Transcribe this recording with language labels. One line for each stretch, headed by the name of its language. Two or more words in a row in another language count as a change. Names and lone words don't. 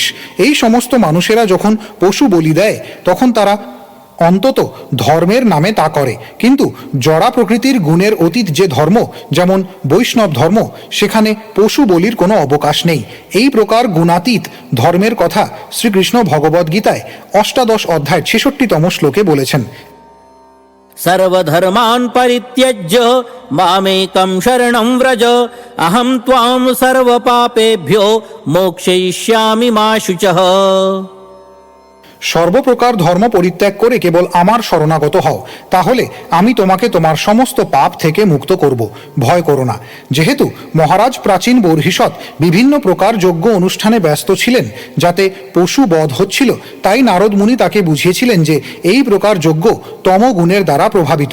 Bangla: এই সমস্ত মানুষেরা যখন পশু বলি দেয় তখন তারা অন্তত ধর্মের নামে তা করে, কিন্তু জড়া প্রকৃতির গুণের অতীত যে ধর্ম, যেমন বৈষ্ণব ধর্ম, সেখানে পশু বলির কোনো অবকাশ নেই। এই প্রকার গুণাতীত ধর্মের কথা শ্রীকৃষ্ণ ভগবদ্ গীতায় 8 অধ্যায় 66তম শ্লোকে বলেছেন,
Sanskrit: सर्वधर्मान् परित्यज्य मामेकं शरणं व्रज अहं त्वां सर्वपापेभ्यो मोक्षयिष्यामि मा शुचः।
Bangla: সর্বপ্রকার ধর্ম পরিত্যাগ করে কেবল আমার শরণাগত হও, তাহলে আমি তোমাকে তোমার সমস্ত পাপ থেকে মুক্ত করব। ভয় করো না। যেহেতু মহারাজ প্রাচীন বর্হিষ্মত বিভিন্ন প্রকার যজ্ঞ অনুষ্ঠানে ব্যস্ত ছিলেন যাতে পশু বধ হচ্ছিল, তাই নারদ মুনি তাকে বুঝিয়েছিলেন যে এই প্রকার যজ্ঞ তমগুণের দ্বারা প্রভাবিত।